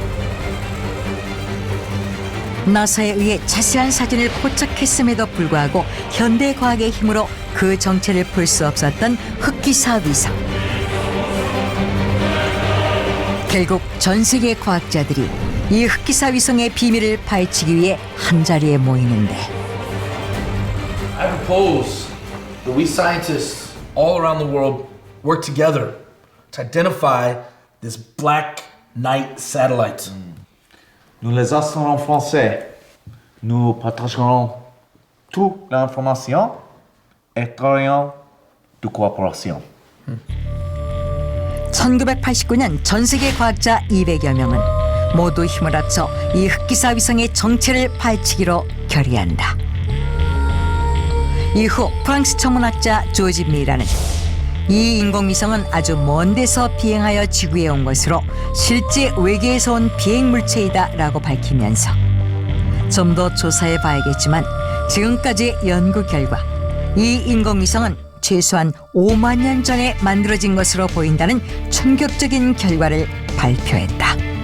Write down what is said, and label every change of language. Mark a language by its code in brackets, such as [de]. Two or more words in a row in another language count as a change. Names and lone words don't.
[ko] 나사에 의해 자세한 사진을 포착했음에도 불구하고 현대과학의 힘으로 그 정체를 풀 수 없었던 흑기사 위성. 결국 전 세계 과학자들이 이 흑기사 위성의 비밀을 파헤치기 위해 한자리에 모이는데 [en] I propose that we scientists all around the world work together to identify this black night satellite. [fr] Nous les assistons en français. Nous partagerons toute l'information et travaillons de coopération. [ko] 1989년 전 세계 과학자 200여 명은 모두 힘을 합쳐 이 흑기사 위성의 정체를 파헤치기로 결의한다. 이후 프랑스 천문학자 조지 미라는 이 인공위성은 아주 먼 데서 비행하여 지구에 온 것으로 실제 외계에서 온 비행물체이다 라고 밝히면서 좀 더 조사해 봐야겠지만 지금까지의 연구 결과 이 인공위성은 최소한 5만 년 전에 만들어진 것으로 보인다는 충격적인 결과를 발표했다.